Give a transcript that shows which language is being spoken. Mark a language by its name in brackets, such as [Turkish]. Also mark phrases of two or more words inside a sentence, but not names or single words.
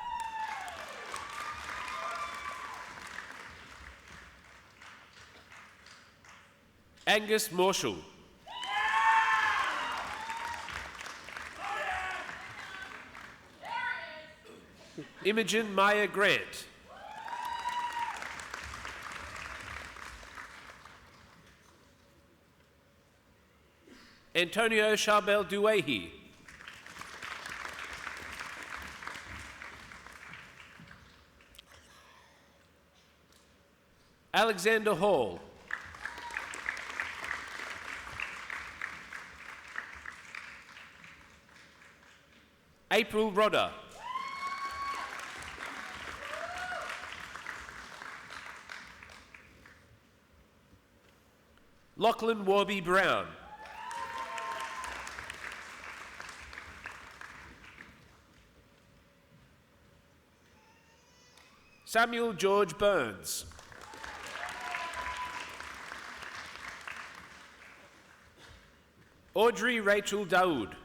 [English] Angus Marshall. Imogen Maya Grant. Antonio Charbel Duehi. Alexander Hall. April Rodder. Lachlan Warby Brown. Samuel George Burns. Audrey Rachel Daoud.